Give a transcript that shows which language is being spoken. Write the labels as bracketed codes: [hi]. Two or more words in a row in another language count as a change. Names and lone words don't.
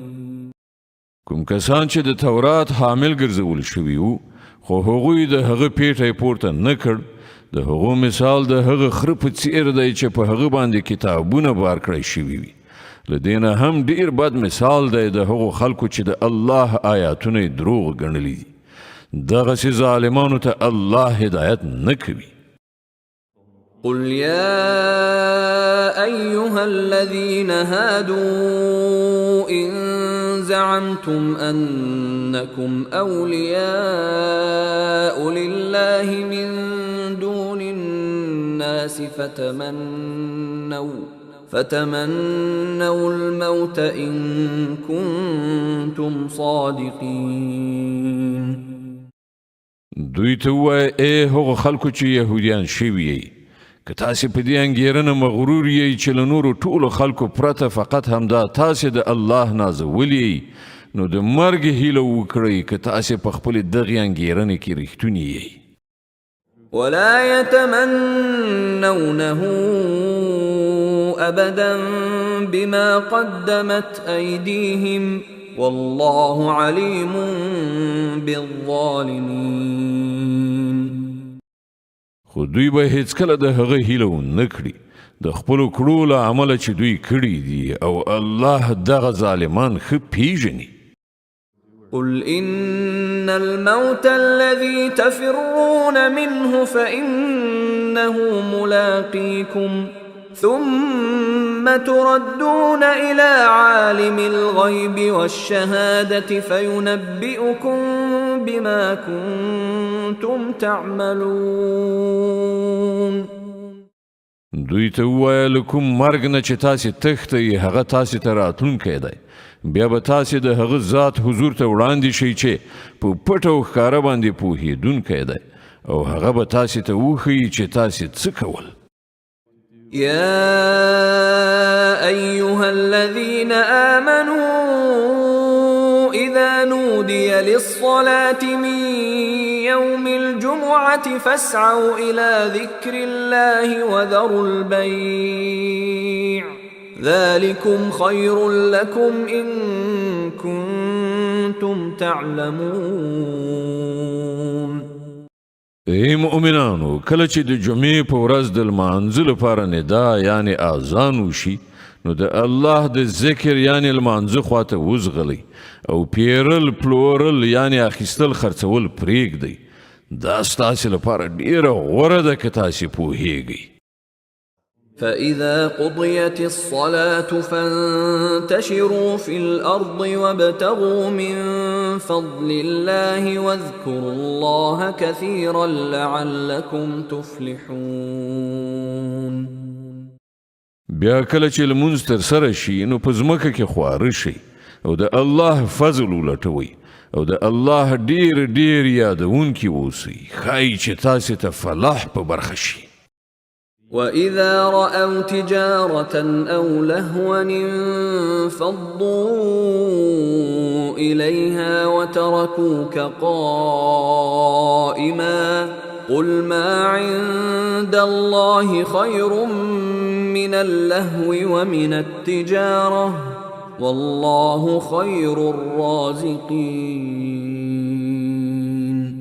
[ps] کوم کسان چې د تورات حامل ګرځول شوي وو خو هغوی د هغه پیټی پورته نه کړ د هغو مثال د هغه خره په څیر دی چې په هغه باندې کتابونه بار کړی شوي وي له دې نه هم ډیر بد مثال دی د هغو خلکو چې د الله آیاتونه یې دروغ ګڼلي دي دغسې ظالمانو ته الله هدایت نه کوي [ar] قل يا أيها الذين هادوا إن زعمتم أنكم أولياء لله من دون الناس فتمنوا الموت إن كنتم صادقين [ps] دوی ته ووایه ای هغو خلکو چې یهودیان شوي یې که تاسې په دې انګېرنه مغرور یې چې له نورو ټولو خلکو پرته فقط همدا تاسې د الله نازولی نو د مرګ هیله وکړئ که تاسې په خپلې دغې انګېرنې کې رښتونی یې [ar] ولا يتمنونه أبدا بما قدمت أيديهم والله عليم بالظالمين [ps] خو دوی به هیڅکله د هغه هیله ونه کړي د خپلو کړو له عمله چې دوی کړي دي او الله دغه ظالمان ښه پیژني [ar] قل إن الموت الذي تفرون منه فإنه ملاقيكم ثم تردون إلى عالم الغيب والشهادة فينبئكم بما كنتم كنتم تعملون. [ps] دوی ته وویل کوم مرګ نه چې تاسې تښتئ هغه تاسې ته راتلونکی دی بیا به تاسې د هغه ذات حضور ته وړاندې شئ چې په پټ او ښکاره باندې پوهېدونکی دی او هغه به تاسې ته وښیي چې تاسې څه کول. [ar] يا أيها الذين آمنوا إذا نودي للصلاة من يوم الجمعة فاسعوا إلى ذكر الله وذروا البيع ذلكم خير لكم إن كنتم تعلمون. [ps] ای مؤمنانو کله چې د جمعې په ورځ د لمانځه لپاره ندا یعنی اذان وشي نو د الله د ذکر یعنی لمانځه خواته وزغلی او پیرل پلورل یعنی اخیستل خرڅول پرېږدئ دا ستاسې لپاره ډیره غوره ده که تاسې پوهیږئ. [ar] فإذا قضيت الصلاة فانتشروا في الأرض وابتغوا من فضل الله واذكروا الله كثيرا لعلكم تفلحون. [ps] بیا کله چې لمونځ ترسره شي نو په ځمکه کې خواره شئ او د الله فضل ولټوئ او د الله ډیر ډیر یادونکي اوسئ ښایي چې تاسې ته فلاح په برخه شي. [ar] وإذا رأوا تجارة أو لهوا انفضوا إليها وتركوك قائما قل ما عند الله خير من اللهو ومن التجارة والله خير الرازقين.